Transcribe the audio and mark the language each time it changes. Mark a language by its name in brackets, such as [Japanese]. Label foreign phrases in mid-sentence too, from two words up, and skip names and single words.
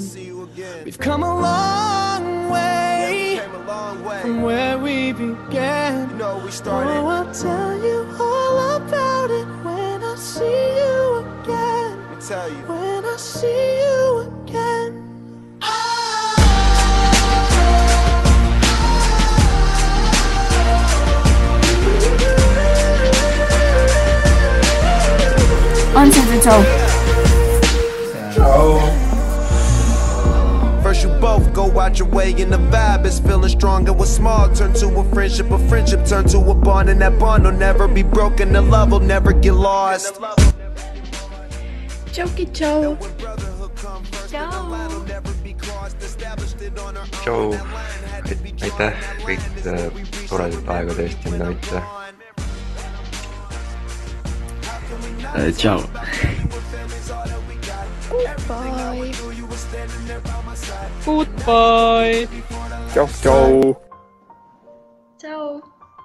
[English] We've come a long way from where we began. Oh, I'll tell you all about it when I see you again. When I see you again. [French] On se fait ciao. [English] First you both go out your way and the vibe is feeling strong. And what's small turn to a friendship turn to a bond. And that bond will never be broken, the love will never get lost. Ciao, ciao. [Estonian] Tšau, aitäh kõik toredate aegade eest enda mitte. [English] Ciao. Goodbye. Goodbye. [Estonian] Tšau, tšau. [English] Ciao.